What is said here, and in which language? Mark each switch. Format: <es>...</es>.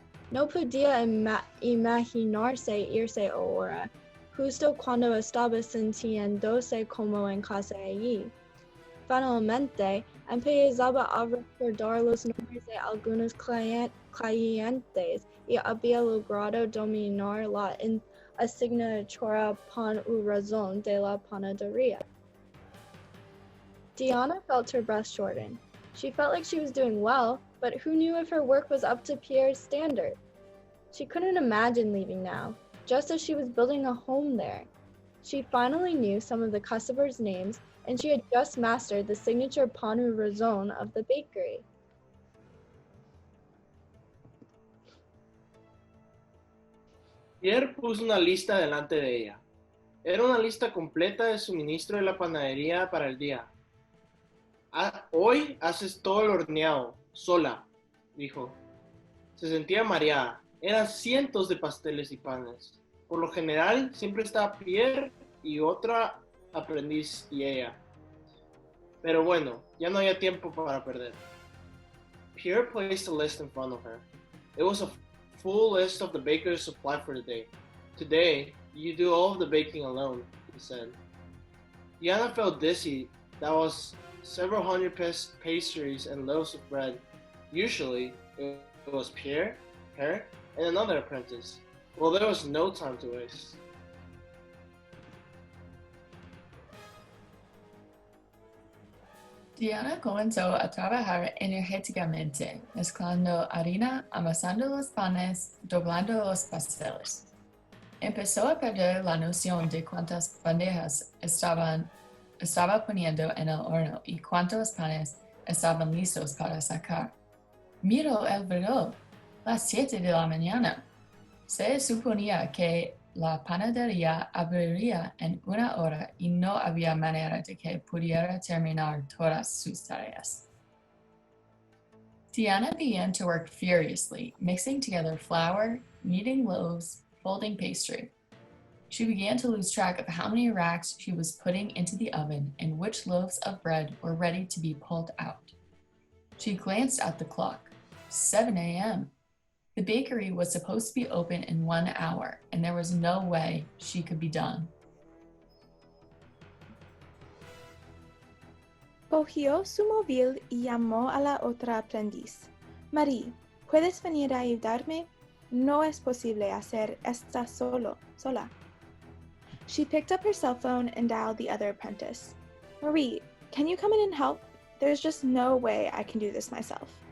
<es>No podía imaginarse irse ahora, justo cuando estaba sintiéndose como en casa allí. Finalmente, empezaba a recordar los nombres de algunos clientes y había logrado dominar la asignatura pan u razón de la panadería.</es> <en>Diana felt her breath shorten. She felt like she was doing well, but who knew if her work was up to Pierre's standard? She couldn't imagine leaving now, just as she was building a home there. She finally knew some of the customers' names, and she had just mastered the signature pan u razón of the bakery.</en> <es>Pierre puso una lista delante de ella. Era una lista completa de suministro de la panadería para el día. Hoy haces todo el horneado, sola, dijo. Se sentía mareada. Eran cientos de pasteles y panes. Por lo general, siempre estaba Pierre y otra aprendiz y ella. Pero bueno, ya no había tiempo para perder.</es> <en>Pierre placed a list in front of her. It was a full list of the baker's supply for the day. Today, you do all of the baking alone, he said. Diana felt dizzy. That was several hundred pastries and loaves of bread. Usually, it was Pierre, her, and another apprentice. Well, there was no time to waste.</en> <es>Diana comenzó a trabajar energéticamente, mezclando harina, amasando los panes, doblando los pasteles. Empezó a perder la noción de cuántas bandejas estaba poniendo en el horno y cuántos panes estaban listos para sacar. Miró el reloj, las 7 de la mañana. Se suponía que la panadería abriría en 1 hora y no había manera de que pudiera terminar todas sus tareas.</es> <en>Diana began to work furiously, mixing together flour, kneading loaves, folding pastry. She began to lose track of how many racks she was putting into the oven and which loaves of bread were ready to be pulled out. She glanced at the clock. 7 a.m. The bakery was supposed to be open in 1 hour, and there was no way she could be done.</en> <es>Cogió su móvil y llamó a la otra aprendiz. Marie, ¿puedes venir a ayudarme? No es posible hacer esto sola.</es> <en>She picked up her cell phone and dialed the other apprentice. Marie, can you come in and help? There's just no way I can do this myself.</en>